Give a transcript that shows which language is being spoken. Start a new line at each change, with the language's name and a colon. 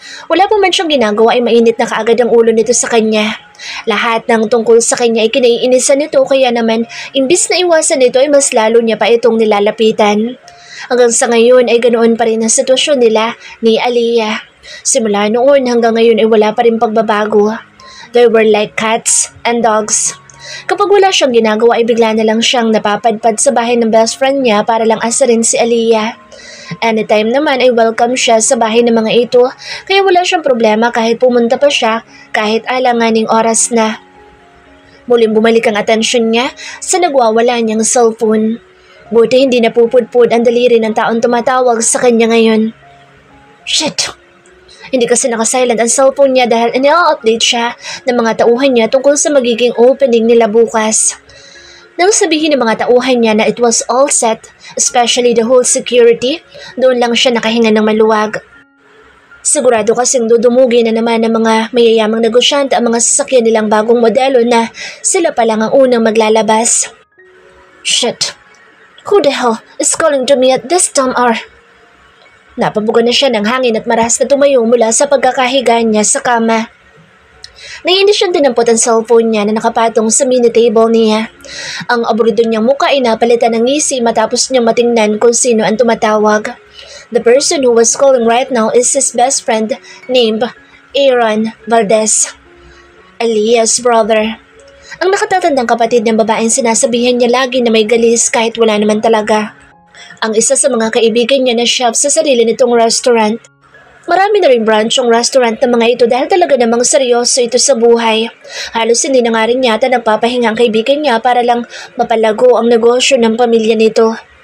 Filipino: Wala pa man siyang ginagawa ay mainit na kaagad ang ulo nito sa kanya. Lahat ng tungkol sa kanya ay kinaiinisan nito kaya naman imbis na iwasan nito ay mas lalo niya pa itong nilalapitan. Hanggang sa ngayon ay ganoon pa rin ang sitwasyon nila ni Aliyah. Simula noon hanggang ngayon ay wala pa rin pagbabago.
English: They were like cats and dogs.
Filipino: Kapag wala siyang ginagawa ay bigla na lang siyang napapadpad sa bahay ng best friend niya para lang asarin si Aliyah. Anytime naman ay welcome siya sa bahay ng mga ito kaya wala siyang problema kahit pumunta pa siya kahit alanganing oras na. Muling bumalik ang atensyon niya sa nagwawala niyang cellphone. Buti hindi napupudpud ang daliri ng taong tumatawag sa kanya ngayon. Shit! Hindi kasi nakasilent ang cellphone niya dahil ina-update siya ng mga tauhan niya tungkol sa magiging opening nila bukas. Nang sabihin ng mga tauhan niya na
English: it was all set, especially the whole security,
Filipino: doon lang siya nakahinga ng maluwag. Sigurado kasing dudumugi na naman ng mga mayayamang negosyante ang mga sasakyan nilang bagong modelo na sila pa lang ang unang maglalabas.
English: Shit! Who the hell is calling to me at this time hour?
Filipino: Napabugan na siya ng hangin at maras na tumayo mula sa pagkakahiga niya sa kama. Naiinis siyang dinampot ang cellphone niya na nakapatong sa mini table niya. Ang aburido niyang muka ay napalitan ng ngisi matapos niyang matingnan kung sino ang tumatawag.
English: The person who was calling right now is his best friend named Aaron Valdez, Aliyah's brother.
Filipino: Ang nakatatandang kapatid ng babaeng sinasabihan niya lagi na may galis kahit wala naman talaga. Ang isa sa mga kaibigan niya na chef sa sarili nitong restaurant. Marami na rin branch ang restaurant ng mga ito dahil talaga namang seryoso ito sa buhay. Halos hindi na nga rin yata nagpapahinga ang kaibigan niya para lang mapalago ang negosyo ng pamilya nito.